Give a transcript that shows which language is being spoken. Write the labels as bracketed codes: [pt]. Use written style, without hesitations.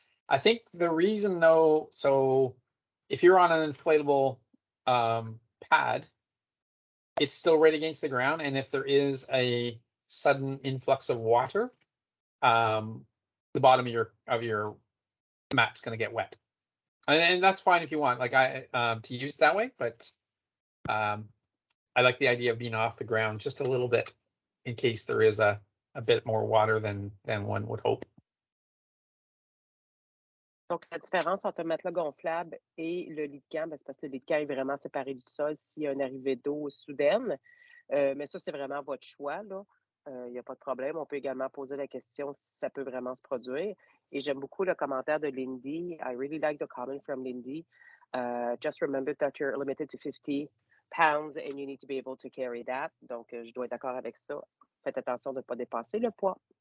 [en] I think the reason though, so if you're on an inflatable pad, it's still right against the ground, and if there is a sudden influx of water, the bottom of your mat's going to get wet, and that's fine if you want, like to use it that way. But I like the idea of being off the ground just a little bit in case there is a bit more water than one would hope. [fr] Donc, la différence entre un matelas gonflable et le lit de camp, c'est parce que le lit de camp est vraiment séparé du sol s'il y a une arrivée d'eau soudaine. Mais ça, c'est vraiment votre choix, là. Il n'y a pas de problème. On peut également poser la question si ça peut vraiment se produire. Et j'aime beaucoup le commentaire de Lindy. [en] I really like the comment from Lindy. Just remember that you're limited to 50 pounds and you need to be able to carry that. [fr] Donc, je dois être d'accord avec ça. Faites attention de ne pas dépasser le poids.